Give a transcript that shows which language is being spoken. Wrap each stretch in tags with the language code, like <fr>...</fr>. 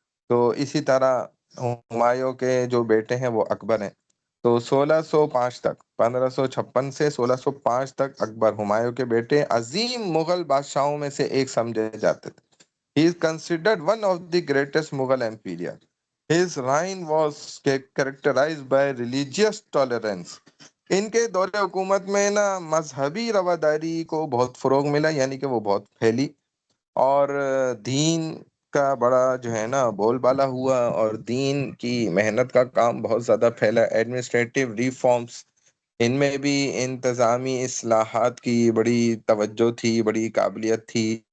<ur>تو اسی طرح ہمایوں کے جو بیٹے ہیں وہ اکبر ہیں۔ تو 1605 تک 1556 سے 1605 تک اکبر ہمایوں کے بیٹے عظیم مغل بادشاہوں میں سے ایک سمجھے جاتے تھے۔</ur> <en>He is considered one of the greatest Mughal empire. His reign was characterized by religious tolerance.</en> <ur>ان کے دور حکومت میں نا مذہبی رواداری کو بہت فروغ ملا، یعنی کہ وہ بہت پھیلی، اور دین کا بڑا جو ہے نا بول بالا ہوا، اور دین کی محنت کا کام بہت زیادہ پھیلا۔ ایڈمنسٹریٹو ریفارمز، ان میں بھی انتظامی اصلاحات کی بڑی توجہ تھی، بڑی قابلیت تھی</ur>